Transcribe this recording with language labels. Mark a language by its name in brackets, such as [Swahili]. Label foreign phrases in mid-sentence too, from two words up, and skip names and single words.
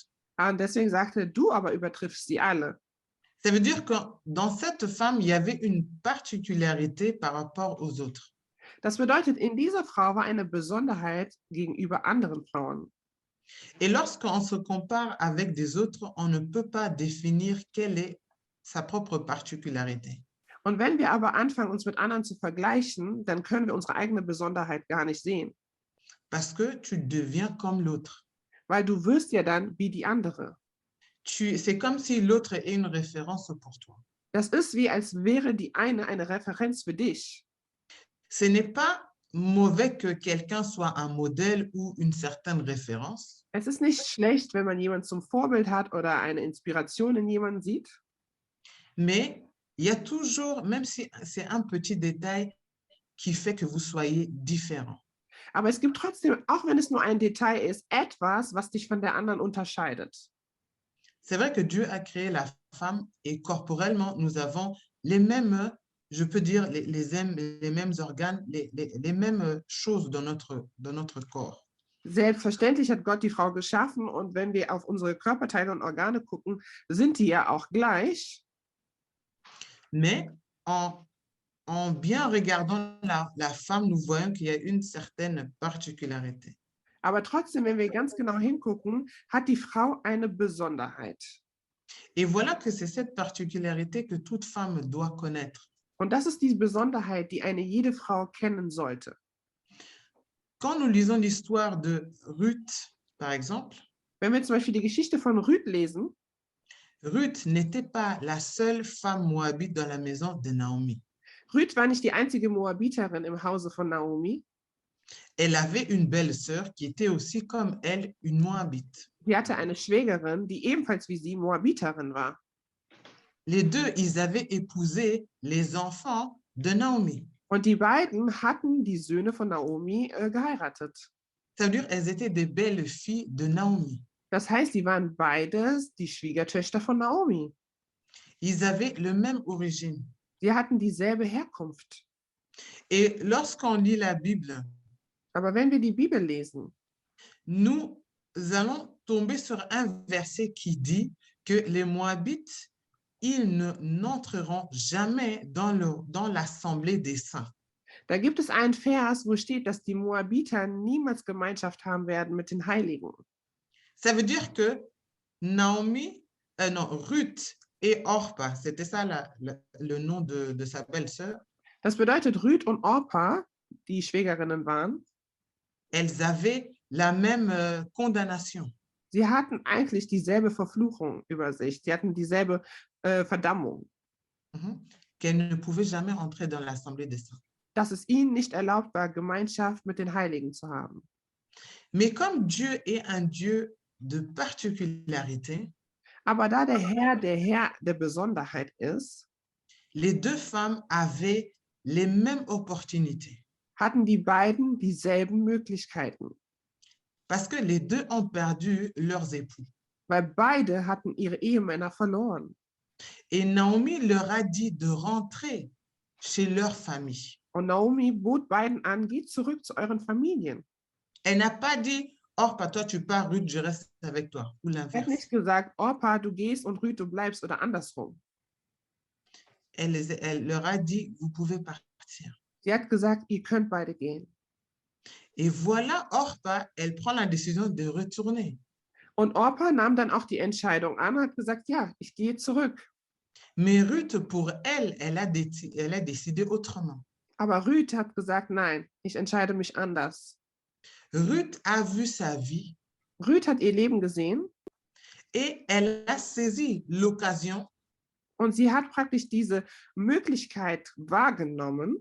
[German] Und deswegen sagte, du aber übertriffst sie alle. [French] Ça veut dire que dans cette femme, il y avait une particularité par rapport aux autres. [German] Das bedeutet, in dieser Frau war eine Besonderheit gegenüber anderen Frauen. [French] Et lorsqu'on se compare avec des autres, on ne peut pas définir quelle est sa propre particularité. [German] Und wenn wir aber anfangen, uns mit anderen zu vergleichen, dann können wir unsere eigene Besonderheit gar nicht sehen, [French] Parce que tu deviens comme l'autre. [German] weil du wirst ja dann wie die andere. [French] C'est comme si l'autre est une référence pour toi. [German] Das ist wie, als wäre die eine Referenz für dich. [French] Ce n'est pas mauvais que quelqu'un soit un modèle ou une certaine référence, [German] Es ist nicht schlecht, wenn man jemanden zum Vorbild hat oder eine Inspiration in jemanden sieht. [French] mais il y a toujours, même si c'est un petit détail, qui fait que vous soyez différent. [German] Aber es gibt trotzdem, auch wenn es nur ein Detail ist, etwas, was dich von der anderen unterscheidet. [French] C'est vrai que Dieu a créé la femme et corporellement, nous avons les mêmes, je peux dire, les mêmes organes, les mêmes choses dans notre corps. [German] Selbstverständlich hat Gott die Frau geschaffen und wenn wir auf unsere Körperteile und Organe gucken, sind die ja auch gleich. [French] Mais en bien regardant la femme, nous voyons qu'il y a une certaine particularité. [German] Aber trotzdem, wenn wir ganz genau hingucken, hat die Frau eine Besonderheit. [French] Et voilà que c'est cette particularité que toute femme doit connaître. [German] Und das ist die Besonderheit, die eine jede Frau kennen sollte. [French] Quand nous lisons l'histoire de Ruth, par exemple, [German] Wenn wir zum Beispiel die Geschichte von Ruth lesen, [French] Ruth n'était pas la seule femme moabite dans la maison de Naomi. [German] Ruth war nicht die einzige Moabiterin im Hause von Naomi. [French] Elle avait une belle-sœur qui était aussi comme elle une moabite. [German] Sie hatte eine Schwägerin, die ebenfalls wie sie Moabiterin war. [French] Les deux, ils avaient épousé les enfants de Naomi. [German] Und die beiden hatten die Söhne von Naomi geheiratet. [French] Ça veut dire elles étaient des belles filles de Naomi. [German] Das heißt, sie waren beides die Schwiegertöchter von Naomi. [French] Ils avaient le même origine. [German] Sie hatten dieselbe Herkunft. [French] Et lorsqu'on lit la Bible, [German] Aber wenn wir die Bibel lesen, [French] nous allons tomber sur un verset qui dit que les Moabites, ils n'entreront jamais dans l'assemblée des saints. [German] da gibt es einen Vers, wo steht, dass die Moabiter niemals Gemeinschaft haben werden mit den Heiligen. [French] Ça veut dire que Ruth et Orpa, c'était ça le nom de sa belle-sœur, [German] Das bedeutet, Ruth und Orpa, die Schwägerinnen waren, [French] elles avaient la même condamnation. [German] sie hatten eigentlich dieselbe Verfluchung über sich. Sie hatten dieselbe Verdammung, [French] Qu'elles ne pouvaient jamais entrer dans l'assemblée des saints. [German] dass es ihnen nicht erlaubt war, Gemeinschaft mit den Heiligen zu haben. [French] Mais comme Dieu est un Dieu de particularité, [German] Aber da der Herr der Besonderheit ist, [French] les deux femmes avaient les mêmes opportunités. [German] hatten die beiden dieselben Möglichkeiten, [French] Parce que les deux ont perdu leurs époux. [German] weil beide hatten ihre Ehemänner verloren. [French] Et Naomi leur a dit de rentrer chez leur famille. [German] Und Naomi bot beiden an, geht zurück zu euren Familien. [French] Elle n'a pas dit, Orpa, toi tu pars, Ruth, je reste avec toi, ou [German] Er hat [French] l'inverse. [German] nicht gesagt, Orpa, du gehst und Ruth, du bleibst oder andersrum. [French] Elle leur a dit, vous pouvez partir. [German] Sie hat gesagt, ihr könnt beide gehen. [French] Et voilà, Orpa, elle prend la décision de retourner. [German] Und Orpa nahm dann auch die Entscheidung an und hat gesagt, ja, ich gehe zurück. [French] Mais Ruth, pour elle, elle a décidé autrement. [German] Aber Ruth hat gesagt, nein, ich entscheide mich anders. [French] Ruth a vu sa vie [German] Ruth hat ihr Leben gesehen [French] et elle a saisi l'occasion [German] und sie hat praktisch diese Möglichkeit wahrgenommen,